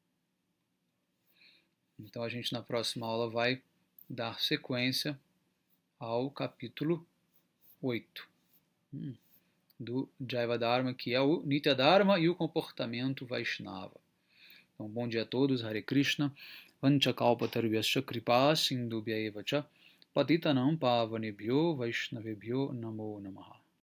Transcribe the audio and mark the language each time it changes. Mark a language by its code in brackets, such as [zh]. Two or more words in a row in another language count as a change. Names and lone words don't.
[pt] Então a gente na próxima aula vai dar sequência ao capítulo 8 do Jaiva Dharma, que é o Nitya Dharma e o comportamento Vaishnava. Então, bom dia a todos, [sa] Hare Krishna, Vanchakalpatarvyascha kripa sindhubhya evacha patitanam pavanebhyo Vaishnavebhyo namo namaha.